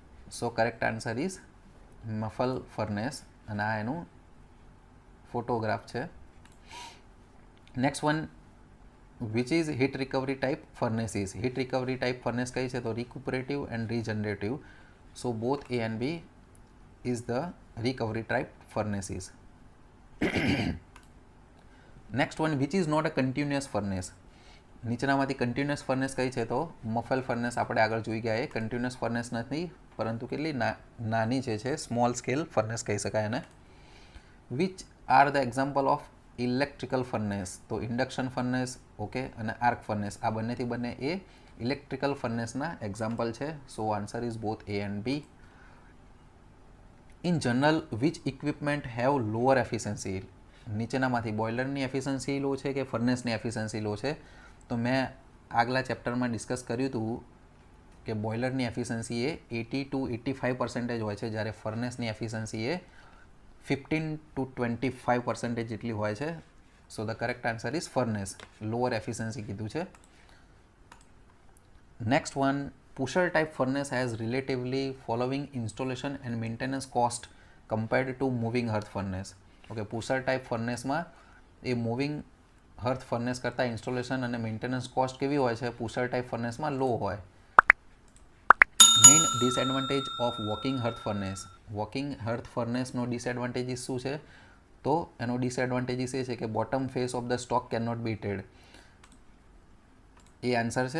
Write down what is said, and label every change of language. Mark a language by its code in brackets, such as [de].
[en] so correct answer is muffle furnace, [gu] અને આ એનું ફોટોગ્રાફ છે. [en] Next one, which is heat recovery type furnace is. [gu] Heat recovery type furnace કઈ છે? તો [en] Recuperative and regenerative. So both A and B is the recovery type furnaces. Next one, which is not a continuous furnace. [gu] નીચેનામાંથી continuous furnace કઈ છે? તો મફેલ furnace આપણે આગળ જોઈ ગયા, એ કન્ટિન્યુઅસ ફર્નેસ નથી, પરંતુ કેટલી નાની છે, સ્મોલ સ્કેલ ફર્નેસ કહી શકાય એને. [en] Which are the example of electrical furnace. [gu] તો ઇન્ડક્શન ફર્નેસ, ઓકે, અને આર્ક ફર્નેસ, આ બંનેથી બંને એ ઇલેક્ટ્રિકલ ફર્નેસના એક્ઝામ્પલ છે. [en] So answer is both A and B. In general, which equipment have lower efficiency. [gu] નીચેનામાંથી બોઇલરની એફિશિયન્સી લો છે કે ફર્નેસની એફિશિયન્સી લો છે? તો મેં આગલા ચેપ્ટરમાં ડિસ્કસ કર્યું હતું કે બોઇલરની એફિશિયન્સી એ 80 to 85% હોય છે, જ્યારે ફર્નેસની એફિશિયન્સી એ 15 to 25% જેટલી હોય છે. [en] so the correct answer is furnace, lower efficiency [gu] કીધું છે. [en] Next one, pusher type furnace has relatively following installation and maintenance cost compared to moving hearth furnace. Okay, pusher type furnace [gu] માં એ moving hearth furnace કરતાં installation અને maintenance cost કેવી હોય છે? પુશર type ફર્નેસમાં લો હોય. [en] Main disadvantage of walking hearth furnace. [gu] Walking hearth ફર્નેસનો disadvantages શું છે? તો એનો ડિસએડવાન્ટેજીસ એ છે કે [en] Bottom face of the stock can not be heated. [gu] A answer છે.